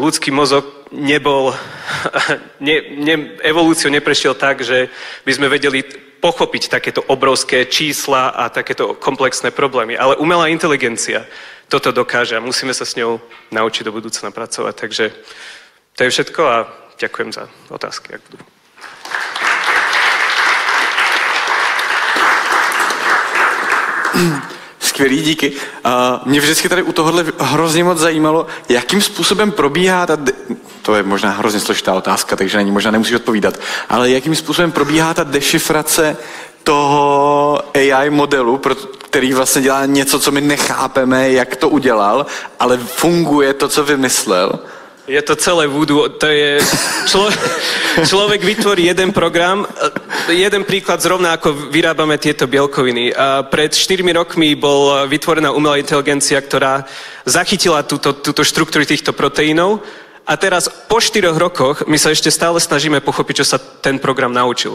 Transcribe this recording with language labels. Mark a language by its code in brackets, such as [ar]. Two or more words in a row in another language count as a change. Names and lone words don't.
[sk] Ľudský mozog evolúciou neprešiel tak, že by sme vedeli pochopiť takéto obrovské čísla a takéto komplexné problémy. Ale umelá inteligencia toto dokáže a musíme sa s ňou naučiť do budúcna pracovať. Takže to je všetko a ďakujem za otázky, ak budú. [cs] Skvělý, díky. Mě vždycky tady u tohohle hrozně moc zajímalo, jakým způsobem probíhá to je možná hrozně složitá otázka, takže možná nemusíš odpovídat, ale jakým způsobem probíhá ta dešifrace toho AI modelu, který vlastně dělá něco, co my nechápeme, jak to udělal, ale funguje to, co vymyslel. Je to celé voodoo, to je... [sk] Človek vytvorí jeden program, jeden príklad zrovna ako vyrábame tieto bielkoviny. A pred 4 rokmi bola vytvorená umelá inteligencia, ktorá zachytila túto štruktúru týchto proteínov a teraz po 4 rokoch my sa ešte stále snažíme pochopiť, čo sa ten program naučil.